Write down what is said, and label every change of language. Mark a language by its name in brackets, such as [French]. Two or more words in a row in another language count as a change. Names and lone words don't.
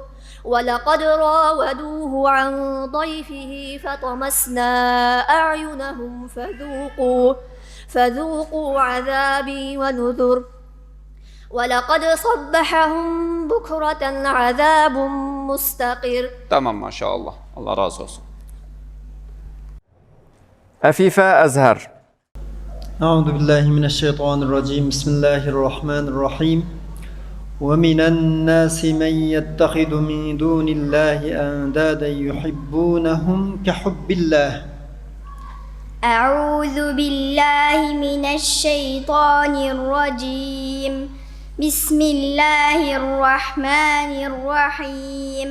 [Arabic] ولقد راودوه عن ضيفه فطمسنا أعينهم فذوقوا عذابي ونذر. ولقد صبحهم بكرة عذاب مستقر. [Turkish] Tamam maşallah. Allah razı olsun. Afifa Azhar. [Arabic] أعوذ بالله من الشيطان الرجيم بسم الله الرحمن الرحيم ومن الناس من يتخذ من دون الله أندادا يحبونهم كحب الله. أعوذ بالله من الشيطان الرجيم بسم الله الرحمن الرحيم